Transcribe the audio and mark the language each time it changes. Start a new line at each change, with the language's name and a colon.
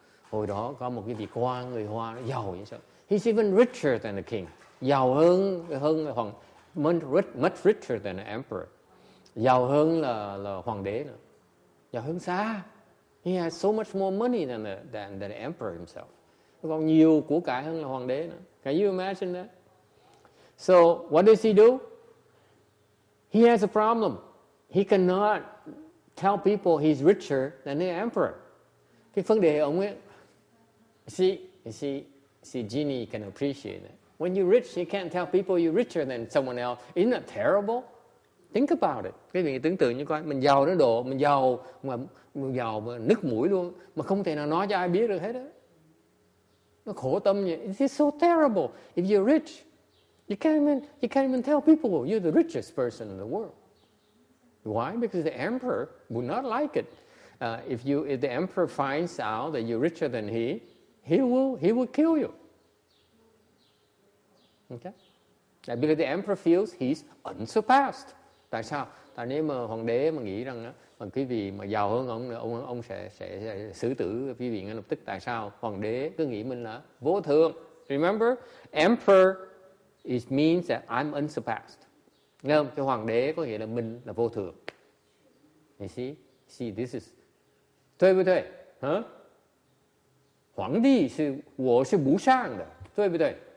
Vietnamese: Hồi đó có một cái vị quan người Hoa giàu như vậy.
English: He's even richer than the king.
Vietnamese: Giàu hơn hoàng,
English: much richer than the emperor.
Vietnamese: Giàu hơn là hoàng đế nữa. Giàu hơn xa.
English: He has so much more money than the emperor himself.
Vietnamese: Còn nhiều của cải hơn là hoàng đế nữa.
English: Can you imagine that? So what does he do? He has a problem. He cannot tell people he's richer than the emperor.
Vietnamese: Cái vấn đề ông ấy,
English: see, Ginny can appreciate it. When you're rich, you can't tell people you're richer than someone else. Isn't that terrible? Think about it.
Vietnamese: Quý vị tưởng tượng như coi, mình giàu đến độ, mình giàu mà nứt mũi luôn, mà không thể nào nói cho ai biết được hết đó. Nó khổ tâm vậy.
English: It's so terrible. If you're rich, you can't even tell people you're the richest person in the world. Why? Because the emperor would not like it. If the emperor finds out that you're richer than he will kill you. Okay? Because the emperor feels he's unsurpassed.
Vietnamese: Tại sao? Tại nếu mà hoàng đế mà nghĩ rằng mà quý vị mà giàu hơn ông sẽ xử tử quý vị ngay lập tức. Tại sao? Hoàng đế cứ nghĩ mình là vô thượng.
English: Remember, emperor it means that I'm unsurpassed.
Vietnamese: Nghe không? Cái hoàng đế có nghĩa là mình là vô thượng.
English: You see, this is
Chinese: 对不对？皇帝是我是不上的，对不对？